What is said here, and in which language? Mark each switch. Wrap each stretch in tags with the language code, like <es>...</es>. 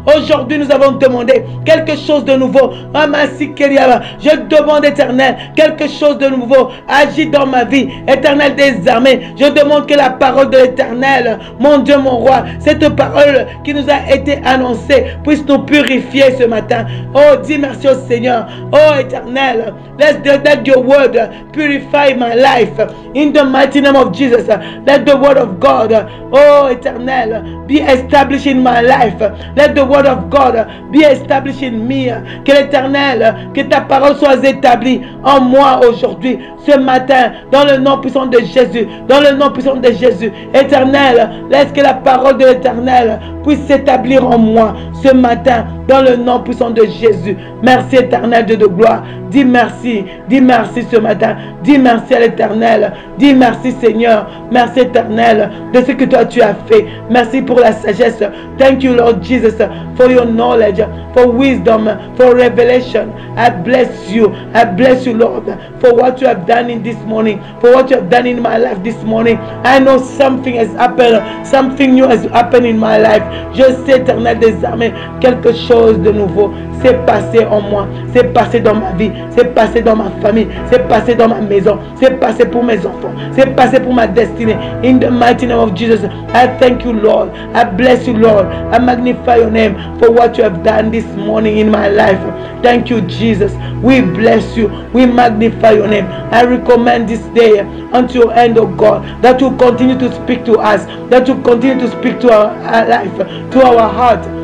<fr>Aujourd'hui, nous avons demandé quelque chose de nouveau. Je demande, Éternel, quelque chose de nouveau. Agis dans ma vie, Éternel des armées. Je demande que la parole de l'Éternel, mon Dieu, mon roi, cette parole qui nous a été annoncée puisse nous purifier ce matin. Oh, dis merci au Seigneur.</fr> <en>Oh, Éternel, let your word purify my life. In the mighty name of Jesus, let the word of God, oh, Éternel, be established in my life. Let the word of God be established in me.</en> <fr>Que l'Éternel, que ta parole soit établie en moi aujourd'hui, ce matin, dans le nom puissant de Jésus. Dans le nom puissant de Jésus. Éternel, laisse que la parole de l'Éternel puisse s'établir en moi ce matin, dans le nom puissant de Jésus. Merci Éternel, Dieu de gloire. Dis merci ce matin. Dis merci à l'Éternel. Dis merci Seigneur. Merci Éternel de ce que toi tu as fait. Merci pour la sagesse.</fr> <en>Thank you Lord Jesus for your knowledge, for wisdom, for revelation. I bless you. I bless you Lord for what you have done in this morning, for what you have done in my life this morning. I know something has happened, something new has happened in my life.</en> <fr>Je sais Éternel des armées, quelque chose de nouveau s'est passé en moi, c'est passé dans ma vie, c'est passé dans ma famille, c'est passé dans ma maison, c'est passé pour mes enfants, c'est passé pour ma destinée.</fr> <en>In the mighty name of Jesus, I thank you Lord, I bless you Lord, I magnify your name for what you have done this morning in my life. Thank you Jesus, we bless you, we magnify your name. I recommend this day unto your hand, oh God, that you continue to speak to us, that you continue to speak to our life, to our heart.</en>